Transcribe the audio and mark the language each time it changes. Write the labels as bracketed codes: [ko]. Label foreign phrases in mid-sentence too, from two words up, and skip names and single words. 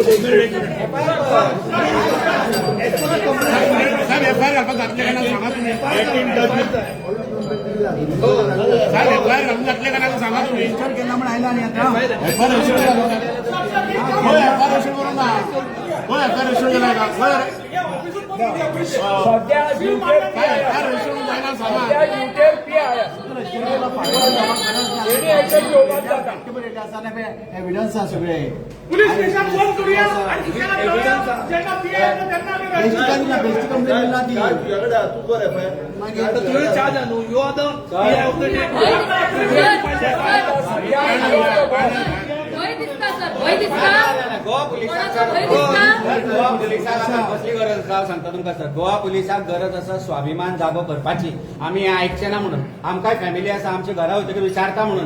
[kok] साहेब एफआयआर घालपाक जातले काय ना सांगा तुम्ही. साहेब एफआयआर घालून जातले काय ना सांगा तुम्ही. केला म्हणून आयला आणि आता एफआयआर इश्यू करून ना. हो एफआयआर इश्यू केला का? एफआयआर इश्यू जायला सांगा. एव्हिडन्स सगळे पोलीस स्टेशन फोन करूया आणि बेस्ट कंप्लेंट दिला ती आता तुम्ही चार्ज आणू. [en] you are the PI of the day. [kok] भय दिसता सर, भय दिसता. गोवा कोणाचा भय दिसता? गोवा पुलिसाक कसली गरज आसा सांगता तुमकां सर. गोवा पुलिसाक गरज आसा स्वाभिमान जागो करपाची. आमी हें आयकचे ना म्हणून. आमकांय फॅमिली आसा, आमच्या घरा वयतकीर विचारता म्हणून.